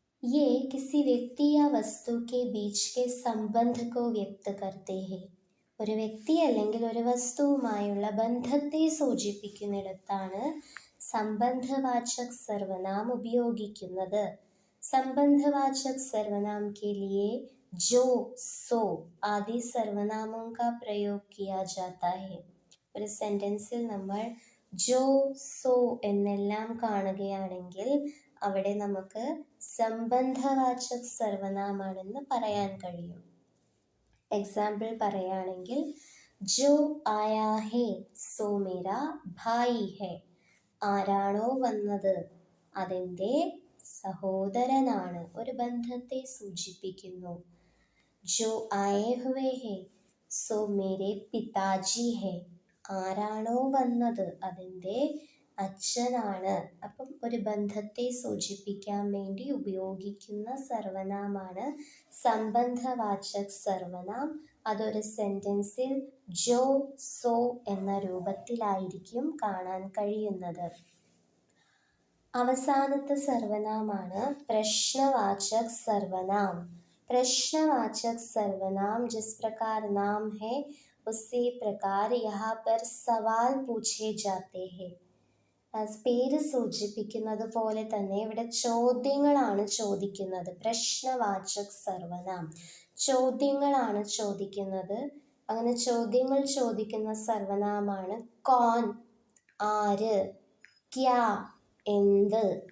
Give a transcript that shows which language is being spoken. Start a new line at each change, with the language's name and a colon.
Hindi: ये किसी व्यक्ति या वस्तु के बीच के संबंध को व्यक्त करते हैं.
Malayalam: ഒരു വ്യക്തി അല്ലെങ്കിൽ ഒരു വസ്തുവുമായുള്ള ബന്ധത്തെ സൂചിപ്പിക്കുന്നിടത്താണ് സംബന്ധവാചക് സർവനാം ഉപയോഗിക്കുന്നത്.
Hindi: संबंधवाचक सर्वनाम के लिए जो, सो आदि सर्वनामों का प्रयोग किया जाता है.
Malayalam: ഒരു സെൻറ്റൻസിൽ നമ്മൾ ജോ, സോ എന്നെല്ലാം കാണുകയാണെങ്കിൽ അവിടെ നമുക്ക് സംബന്ധവാചക് സർവനാമാണെന്ന് പറയാൻ കഴിയും. എക്സാമ്പിൾ പറയുകയാണെങ്കിൽ
Hindi: ജോ ആയാ ഹേ സോ മേരാ ഭായി ഹേ.
Malayalam: ആരാണോ വന്നത് അതെൻ്റെ സഹോദരനാണ്, ഒരു ബന്ധത്തെ സൂചിപ്പിക്കുന്നു.
Hindi: ജോ ആയേ ഹുവേ ഹേ സോ മേരെ പിതാജി ഹേ.
Malayalam: ആരാണോ വന്നത് അതെൻ്റെ അച്ഛനാണ്. അപ്പം ഒരു ബന്ധത്തെ സൂചിപ്പിക്കാൻ വേണ്ടി ഉപയോഗിക്കുന്ന സർവനാമാണ് സംബന്ധവാചക് സർവനാം. അതൊരു സെൻറ്റൻസിൽ ജോ, സോ എന്ന രൂപത്തിലായിരിക്കും കാണാൻ കഴിയുന്നത്. അവസാനത്തെ സർവനാമാണ് പ്രശ്നവാചക് സർവനാം.
Hindi: പ്രശ്നവാചക് സർവനാം जिस प्रकार नाम है उसी प्रकार यहाँ पर सवाल पूछे जाते हैं.
Malayalam: പേര് സൂചിപ്പിക്കുന്നത് പോലെ തന്നെ ഇവിടെ ചോദ്യങ്ങളാണ് ചോദിക്കുന്നത്. പ്രശ്നവാചക് സർവനാം, ചോദ്യങ്ങളാണ് ചോദിക്കുന്നത്. അങ്ങനെ ചോദ്യങ്ങൾ ചോദിക്കുന്ന സർവനാമാണ് കോൺ, ആര്, ക്യാ, എന്ത്.